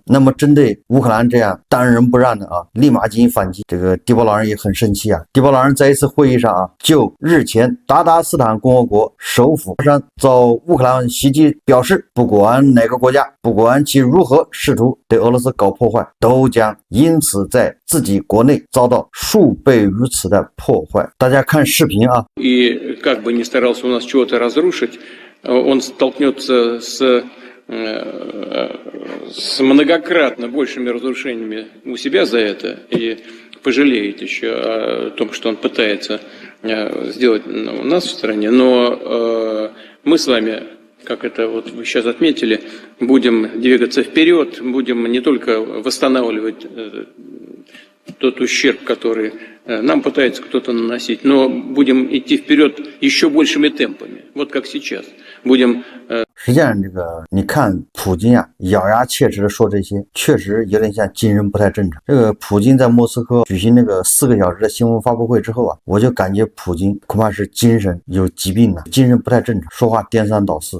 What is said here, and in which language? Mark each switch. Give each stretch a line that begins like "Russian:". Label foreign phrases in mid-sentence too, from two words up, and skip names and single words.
Chinese: 那么针对乌克兰这样当仁不让的立马进行反击，这个迪波老人也很生气迪波老人在一次会议上就日前达达斯坦共和国首府喀山遭乌克兰袭击表示，不管哪个国家，不管其如何试图对俄罗斯搞破坏，都将因此在自己国内遭到数倍于此的破坏。大家看视频
Russian: И как бы ни старался у нас чего-то разрушить, он столкнется с многократно большими разрушениями у себя за это и пожалеет еще о том, что он пытается сделать у нас в стране. Но мы с вами, как это вот вы сейчас отметили, будем двигаться вперед, будем не только восстанавливать тот ущерб, который нам пытается кто-то наносить, но будем идти вперед еще большими темпами, вот как сейчас. Будем
Chinese: 实际上这个你看普京咬牙切齿的说这些，确实有点像精神不太正常。这个普京在莫斯科举行那个4个小时的新闻发布会之后我就感觉普京恐怕是精神有疾病精神不太正常，说话颠三倒四。